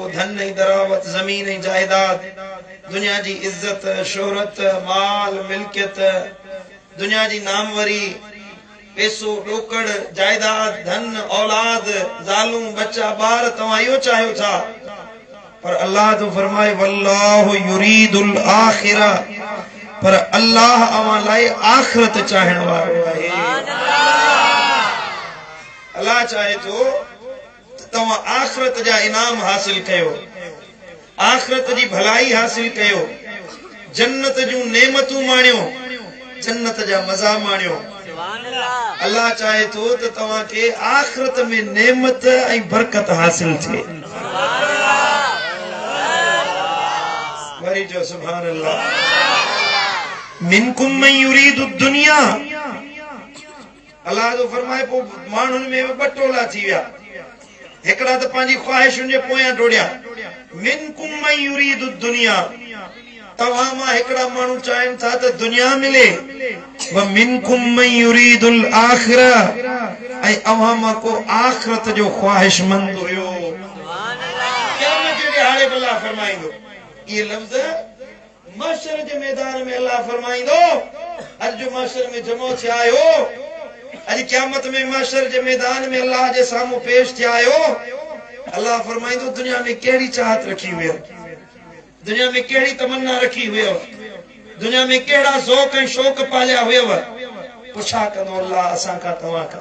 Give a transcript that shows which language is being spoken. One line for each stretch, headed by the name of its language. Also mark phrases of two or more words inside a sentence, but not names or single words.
Sindhi: धन ऐं दरावत, ज़मीन ऐं जायदाद, दुनिया जी इज्जत शोहरत, माल मिल्कियत, दुनिया जी नामवरी, पैसो ॾोकड़, जायदाद, धन औलाद, ज़ालूं बच्चा ॿार, तव्हां इहो चाहियो था, पर अल्लाह तो फरमाए
Arabic: والله يريد الآخرة,
Sindhi: पर अल्लाह अवां लाइ आखिरत चाहण वारो आहे। अल्लाह चाहे तो तव्हां आखिरत जा इनाम हासिल कयो, आखिरत जी भलाई हासिल कयो, जन्नत जूं नेमतूं माणियो, जन्नत जा मज़ा माणियो। अल्लाह चाहे तो त तव्हां खे आखिरत में नेमत ऐं बरकत हासिल थिए। वरी जो
Arabic: سبحان الله. منكم من يريد الدنيا.
Sindhi: अल्लाह तो फरमाए पो माण्हुनि में ॿ टोला थी विया, हिकिड़ा त पंहिंजी ख्वाहिशुनि जे पोयां डोड़िया।
Arabic: منكم من يريد الدنيا,
Sindhi: तव्हां मां हिकिड़ा माण्हू चाहिनि था त दुनिया मिले,
Arabic: ومنكم من يريد الآخرة,
Sindhi: ऐं अव्हां मां को आखिरत जो ख्वाहिशमंद हुयो। क़यामत जे ॾिहाड़े अल्लाह फरमाईंदो, ये लफ्ज़ महशर जे मैदान में अल्लाह फरमाईंदो, अॼु जो महशर में जमो थिया आहियो, अॼु क़यामत में महशर जे मैदान में अल्लाह जे साम्हूं पेश थिया आहियो, अल्लाह फरमाईंदो दुनिया में कहिड़ी चाहत रखी हुई, दुनिया में कहिड़ी तमन्ना रखी हुई, दुनिया में कहिड़ा ज़ौक़ ऐं शौक़ पालिया हुयव, पुछा कंदो अल्लाह असां खां तव्हां खां।